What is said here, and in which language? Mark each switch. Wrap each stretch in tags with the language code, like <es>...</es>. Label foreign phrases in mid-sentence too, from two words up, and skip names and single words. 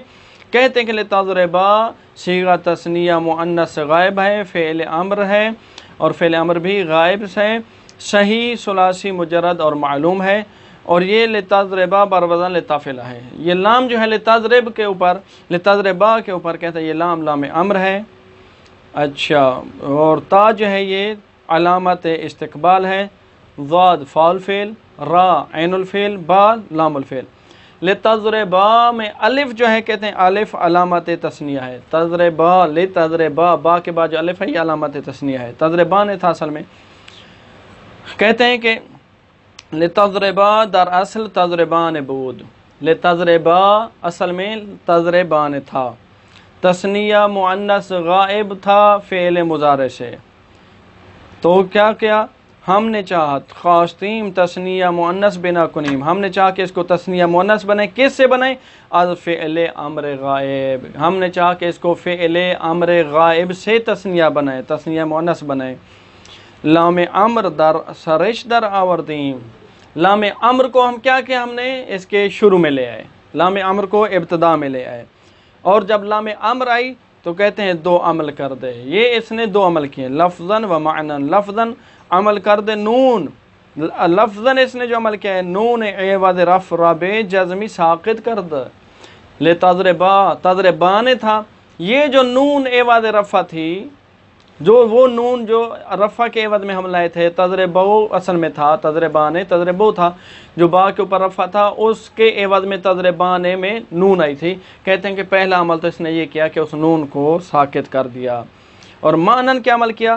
<ur>کہتے ہیں کہ لے تضربا صیغہ تثنیہ مؤنث غائب ہے، فعل امر ہے اور فعل امر بھی غائب ہے، صحیح ثلاثی مجرد اور معلوم ہے. اور یہ لے تضربا بروزن لے تفعلا ہے۔ یہ لام جو ہے لے تضرب کے اوپر، لے تضربا کے اوپر کہتے ہیں یہ لام امر ہے. اچھا، اور تا جو ہے یہ علامت استقبال ہے, ضاد فاعل فعل، را عین الفعل، با لام الفعل۔ لتضربا میں الف جو ہے کہتے ہیں الف علامت تثنیہ ہے، تضربا لتضربا با کے بعد جو الف ہے یہ علامت تثنیہ ہے، تضربان تھا اصل میں۔ کہتے ہیں کہ</ur> <fa>لتضربا در اصل تضربان بود،</fa> <ur>لتضربا اصل میں تضربان تھا، تثنیہ مؤنث غائب تھا فعل مضارع سے، تو کیا ہم نے چاہا</ur> <fa>خواستیم تثنیہ مؤنث بنا کنیم،</fa> <ur>ہم نے چاہا کہ اس کو تثنیہ مؤنث بنائیں، کس سے بنائیں؟</ur> <fa>از فعل امر غائب،</fa> <ur>ہم نے چاہا کہ اس کو فعل امر غائب سے تثنیہ بنائیں، تثنیہ مؤنث بنائیں۔</ur> <fa>لام امر در سرش در آوردیم،</fa> <ur>لام امر کو ہم کیا ہم نے اس کے شروع میں لے آئے، لام امر کو ابتدا میں لے آئے، اور جب لام امر آئی تو کہتے ہیں دو عمل کر دے، یہ اس نے دو عمل کیے،</ur> <ar>لفظاً و معناً،</ar> <ur>لفظاً عمل کر دے نون، لفظاً اس نے جو عمل کیا ہے نون عوض رفع رب جزمی ساقط کر دے، لتضربا تضربان تھا، یہ جو نون عوض رفع تھی، جو وہ نون جو رفع کے عوض میں ہم لائے تھے، تضربو اصل میں تھا، تضربانے تضربو تھا، جو با کے اوپر رفع تھا اس کے عوض میں تضربانے میں نون آئی تھی، کہتے ہیں کہ پہلا عمل تو اس نے یہ کیا کہ اس نون کو ساکت کر دیا، اور معنن کیا عمل کیا؟</ur>